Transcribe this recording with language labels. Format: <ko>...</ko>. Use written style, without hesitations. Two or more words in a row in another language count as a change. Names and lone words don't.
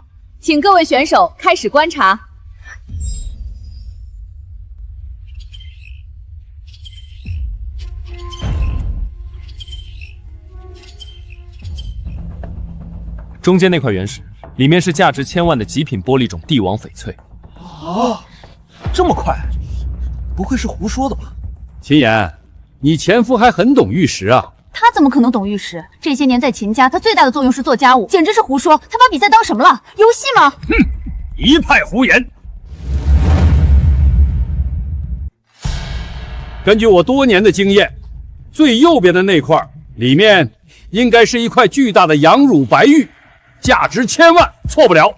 <zh>請各位選手開始觀察。中间那塊原石，裡面是價值1000萬的極品玻璃種帝王翡翠。啊，這麼快？不會是胡說的吧？秦岩，你前夫還很懂玉石啊？他怎麼可能懂玉石？這些年在秦家，他最大的作用是做家務，簡直是胡說。他把比賽當什麼了？ 遊戲嗎？哼，一派胡言！根據我多年的經驗，最右邊的那塊裡面應該是一塊巨大的羊乳白玉。價值1000萬，錯不了。</zh>